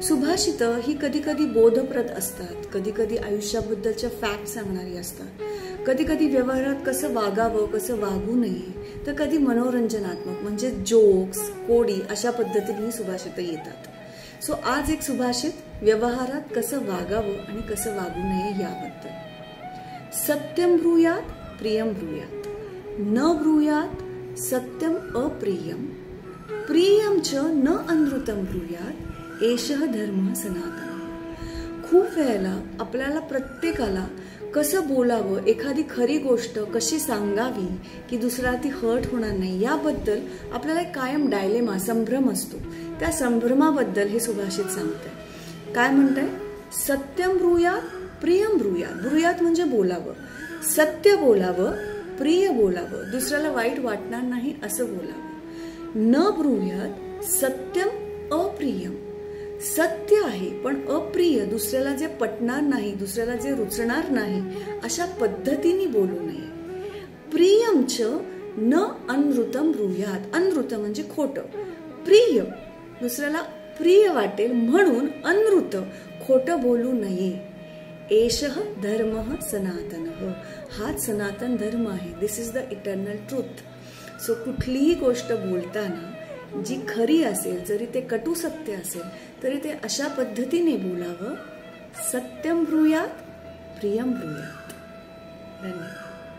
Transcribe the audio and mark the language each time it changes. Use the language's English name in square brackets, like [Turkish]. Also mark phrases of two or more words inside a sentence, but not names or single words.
[Marathi] सुभाषितं ही कधी कधी बोधप्रद असतात, कधी कधी आयुष्याबद्दलच्या फॅक्ट सांगणारी असतात, कधी कधी व्यवहारात कसं वागावं कसं वागू नये, तर कधी मनोरंजनात्मक म्हणजे जोक्स कोडी अशा पद्धतीने ही सुभाषितं येतात. सो आज एक सुभाषित व्यवहारात कसं वागावं आणि कसं वागू नये याबद्दल. [Sanskrit] सत्यम ब्रूयात प्रियम ब्रूयात, न ब्रूयात सत्यम अप्रियम, प्रियम च न अनृतम ब्रूयात, एषः धर्म सनातन. [Marathi] खूप वेळेला आपल्याला प्रत्येकाला कसं बोलावं, एखादी खरी गोष्ट कशी सांगावी की दुसरा ती हर्ट होणार नाही याबद्दल आपल्याला कायम डायलेमा संभ्रम असतो. त्या संभ्रमाबद्दल हे सुभाषित सांगते. काय म्हणतंय? [Sanskrit] सत्यम ब्रूयात प्रियम ब्रूयात. [Marathi] ब्रूयात म्हणजे बोलावं, सत्य बोलावं, प्रिय बोलावं, दुसऱ्याला वाईट वाटणार नाही असं बोलावं. [Sanskrit] न ब्रूयात सत्यम अप्रियम. [Marathi] सत्य आहे पण अप्रिय, दुसऱ्याला जे पटणार नाही, दुसऱ्याला जे रुचणार नाही अशा पद्धतीने बोलू नये. [Sanskrit] प्रियम च न अनृतम ब्रूयात. [Marathi] अनृत म्हणजे खोटं, प्रिय दुसऱ्याला प्रिय वाटेल म्हणून अनृत खोटं बोलू नये. [Sanskrit] एषः धर्मः सनातनः. [Marathi] हाच सनातन धर्म आहे. [English] this is the eternal truth. [Marathi] सो कुठलीही गोष्ट बोलताना जी खरी असेल, जरी ते कटू सत्य असेल तरी ते अशा पद्धतीने बोलावं. [Sanskrit] सत्यम ब्रूयात प्रियम ब्रूयात. [Marathi] धन्यवाद.